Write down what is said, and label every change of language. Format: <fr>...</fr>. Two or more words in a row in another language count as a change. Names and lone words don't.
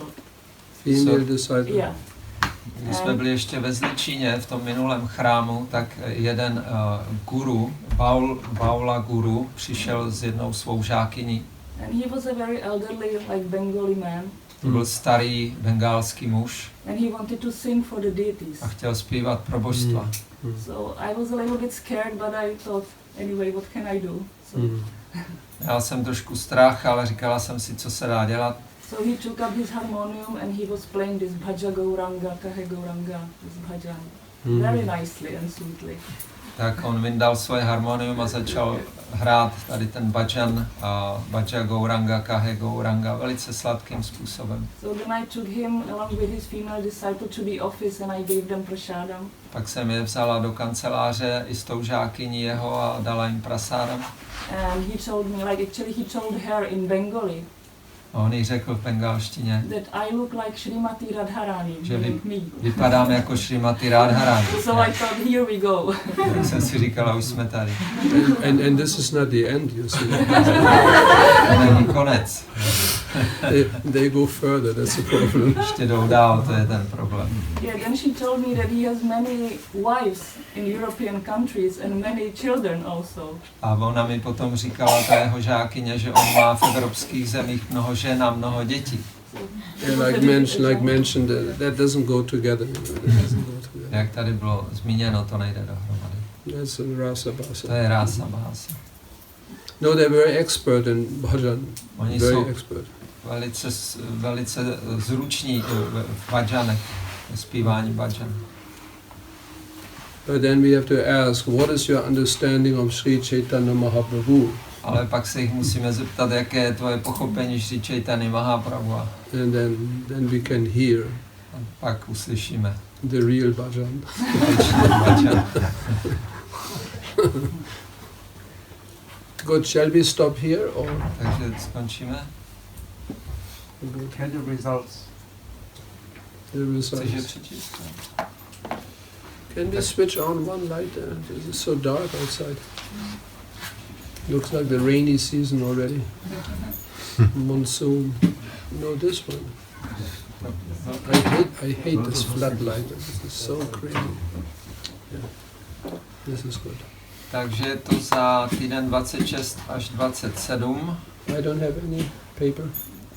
<en>Female disciple. Yeah.</en> <cs>Když jsme byli ještě ve Zličině v tom minulém chrámu, tak jeden guru, Baula guru, přišel s jednou svou žákyní.</cs> <en>And he was a very elderly, like Bengali man.</en> <cs>To byl starý bengálský muž.</cs> <en>And he wanted to sing for the deities.</en> <cs>A chtěl zpívat pro božstva.</cs> <en>So I was a little bit scared, but I thought, anyway, what can I do? So</en> <cs>Měl jsem trošku strach, ale říkala jsem si, co se dá dělat.</cs> <en>So he took up his harmonium and he was playing this Bhaja Gauranga, Kahe Gauranga, this bhajan, very nicely and sweetly.</en> <cs>Tak on vyndal svoje harmonium a začal hrát tady ten bhajan, Bhaja Gauranga, Kahe Gauranga, velice sladkým způsobem.</cs> <en>So then I took him along with his female disciple to the office and I gave them prasadam.</en> <cs>Pak jsem je vzala do kanceláře i s tou žákyní jeho a dala jim prasádam.</cs> <en>And he told me, like actually he told her in Bengali.</en> <cs>A on jí řekl v bengalštině,</cs> <en>that I look like Srimati Radharani,</en> <cs>že</cs> <en>me.</en> <cs>vypadám jako Srimati Radharani.</cs> <en>So I thought, here we go.</en> <cs>Tak jsem si říkala, už jsme tady.</cs> <en>And this is not the end, you see.</en> <cs>To není konec.</cs> <en>They go further, that's the problem.</en> <cs>Ještě jdou dál, to je ten problém.</cs> <en>Yeah, then she told me that he has many wives in European countries and many children also.</en> <cs>A ona mi potom říkala, ta jeho žákyně, že on má v evropských zemích mnoho žen a mnoho dětí.</cs> <en>Yeah, like mentioned, that doesn't go together.</en> <cs>Jak tady bylo zmíněno, to nejde dohromady.</cs> <en>That's in</en> <sa>Rasa Bhasa.</sa> <cs>To je</cs> <sa>Rasa Bhasa.</sa> <en>No, they're very expert in bhajan.</en> <cs>Oni</cs> <en>very</en> <cs>jsou</cs> <en>expert.</en> <cs>velice zruční v bhajanech, v zpívání bhajan.</cs> <en>But then we have to ask, what is your understanding of Sri Chaitanya Mahaprabhu?</en> <cs>Ale pak se jich musíme zeptat, jaké je tvoje pochopení Sri Chaitanya Mahaprabhu.</cs> <en>And then we can hear.</en> <cs>A pak uslyšíme.</cs> <en>The real bhajan. Good, shall we stop here or?</en> <cs>Takže skončíme.</cs> <en>Can the results? The results.</en> <cs>Chceš je přečíst?</cs> <en>Can we switch on one light? It is so dark outside. Looks like the rainy season already. Monsoon. No, this one. I hate this floodlight. This is so crazy. Yeah. This is good.</en> <cs>Takže je to za týden 26 až 27.</cs> <en>I don't have any paper.</en>